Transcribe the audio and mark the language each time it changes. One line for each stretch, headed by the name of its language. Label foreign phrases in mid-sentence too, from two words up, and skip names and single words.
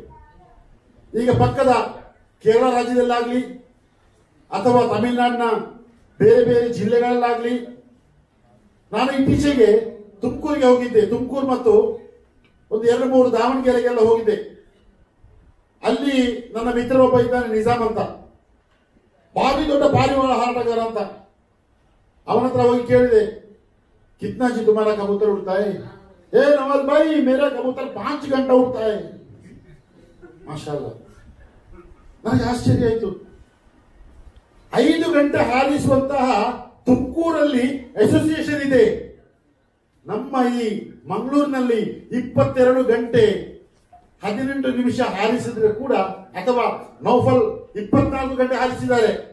Kannada: ಈಗ ಪಕ್ಕದ ಕೇರಳ ರಾಜ್ಯದಲ್ಲಾಗ್ಲಿ ಅಥವಾ ತಮಿಳುನಾಡಿನ ಬೇರೆ ಬೇರೆ ಜಿಲ್ಲೆಗಳಲ್ಲಾಗ್ಲಿ, ನಾನು ಇತ್ತೀಚೆಗೆ ತುಮಕೂರಿಗೆ ಹೋಗಿದ್ದೆ. ತುಮಕೂರು ಮತ್ತು ಒಂದು 2-3 ದಾವಣಗೆರೆಗೆಲ್ಲ ಹೋಗಿದ್ದೆ. ಅಲ್ಲಿ ನನ್ನ ಮಿತ್ರರೊಬ್ಬ ಇದ್ದಾನೆ, ನಿಜಾಮ್ ಅಂತ, ಭಾರಿ ದೊಡ್ಡ ಪಾರಿವಾಳ ಹಾರಾಟಗಾರ ಅಂತ. ಅವನ ಹತ್ರ ಹೋಗಿ ಕೇಳಿದೆ,
Hindi: कितना जी तुम्हारा कबूतर उड़ता है? ए नवाज भाई मेरा कबूतर 5 घंटा उड़ता है. माशाल्लाह.
Kannada: ನನಗೆ ಆಶ್ಚರ್ಯ ಆಯಿತು. 5 ಗಂಟೆ ಹಾರಿಸುವಂತಹ ತುಮಕೂರಲ್ಲಿ ಅಸೋಸಿಯೇಷನ್ ಇದೆ. ನಮ್ಮ ಈ ಮಂಗಳೂರಿನಲ್ಲಿ 22 ಗಂಟೆ 18 ನಿಮಿಷ ಹಾರಿಸಿದ್ರೆ ಕೂಡ, ಅಥವಾ ನೌಫಲ್ 24 ಗಂಟೆ ಹಾರಿಸಿದ್ದಾರೆ.